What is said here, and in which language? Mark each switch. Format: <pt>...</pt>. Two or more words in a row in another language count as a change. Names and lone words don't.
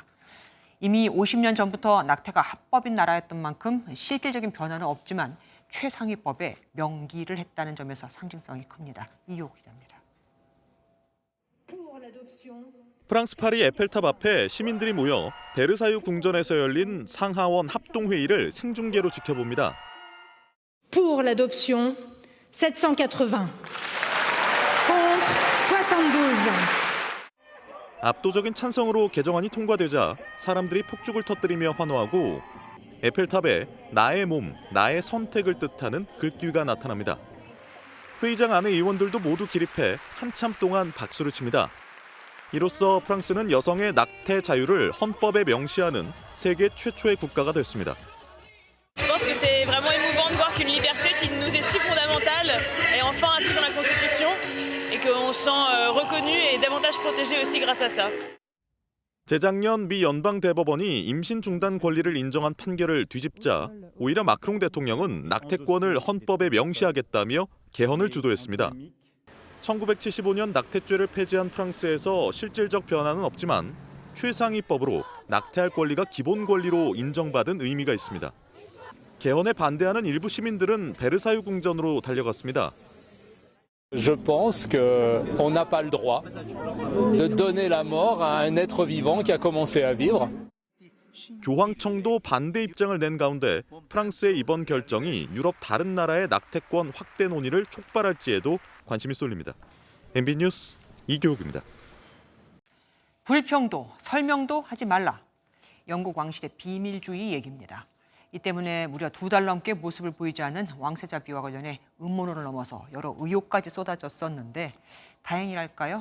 <ko>이미 50년 전부터 낙태가 합법인 나라였던 만큼 실질적인 변화는 없지만 최상위법에 명기를 했다는 점에서 상징성이 큽니다. 이효 기자입니다. 프랑스 파리 에펠탑 앞에 시민들이 모여 베르사유 궁전에서 열린 상하원 합동회의를 생중계로 지켜봅니다.</ko> <fr>Pour l'adoption, 780. Contre, 72.</fr> <ko>압도적인 찬성으로 개정안이 통과되자 사람들이 폭죽을 터뜨리며 환호하고 에펠탑에 나의 몸, 나의 선택을 뜻하는 글귀가 나타납니다. 회의장 안의 의원들도 모두 기립해 한참 동안 박수를 칩니다. 이로써 프랑스는 여성의 낙태 자유를 헌법에 명시하는 세계 최초의 국가가 됐습니다.</ko> <fr>Je pense que c'est vraiment émouvant de voir qu'une liberté qui nous est si fondamentale est enfin inscrite dans la Constitution et qu'on se sent reconnu et davantage protégé aussi grâce à ça.</fr> <ko>재작년 미 연방 대법원이 임신 중단 권리를 인정한 판결을 뒤집자 오히려 마크롱 대통령은 낙태권을 헌법에 명시하겠다며 개헌을 주도했습니다. 1975년 낙태죄를 폐지한 프랑스에서 실질적 변화는 없지만 최상위법으로 낙태할 권리가 기본 권리로 인정받은 의미가 있습니다. 개헌에 반대하는 일부 시민들은 베르사유 궁전으로 달려갔습니다.</ko> <fr>Je pense qu'on n'a pas le droit de donner la mort à un être vivant qui a commencé à vivre.</fr> <ko>교황청도 반대 입장을 낸 가운데 프랑스의 이번 결정이 유럽 다른 나라의 낙태권 확대 논의를 촉발할지에도 관심이 쏠립니다. MBN 뉴스 이교욱입니다. 불평도 설명도 하지 말라. 영국 왕실의 비밀주의 얘기입니다. 이 때문에 무려 2달 넘게 모습을 보이지 않은 왕세자비와 관련해 음모론을 넘어서 여러 의혹까지 쏟아졌었는데 다행이랄까요?</ko>